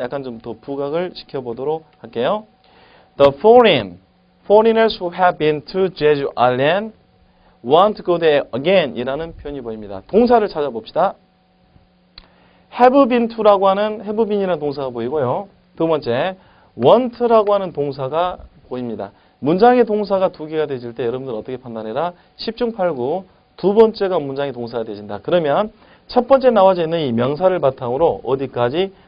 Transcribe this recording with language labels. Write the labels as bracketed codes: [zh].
[ko] 약간 좀 더 부각을 시켜보도록 할게요. [en] The foreigners who have been to Jeju Island want to go there again [ko] 이라는 표현이 보입니다. 동사를 찾아봅시다. [en] have been to [ko] 라고 하는 have been이라는 동사가 보이고요. 두 번째 want라고 하는 동사가 보입니다. 문장의 동사가 두 개가 되질 때 여러분들 어떻게 판단해라? 10중 8구 두 번째가 문장의 동사가 되진다. 그러면 첫 번째 나와져 있는 이 명사를 바탕으로 어디까지?